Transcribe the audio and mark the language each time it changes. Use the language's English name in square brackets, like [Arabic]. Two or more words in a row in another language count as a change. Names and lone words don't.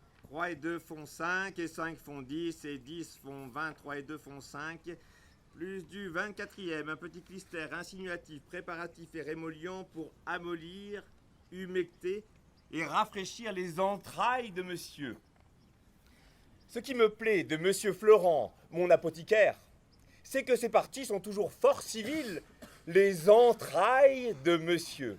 [French] 3 et 2 font 5, et 5 font 10, et 10 font 20, 3 et 2 font 5, plus du 24e, un petit clistère insinuatif, préparatif et rémolliant pour amollir, humecter et rafraîchir les entrailles de monsieur. Ce qui me plaît de monsieur Florent, mon apothicaire, c'est que ces parties sont toujours fort civiles, les entrailles de monsieur.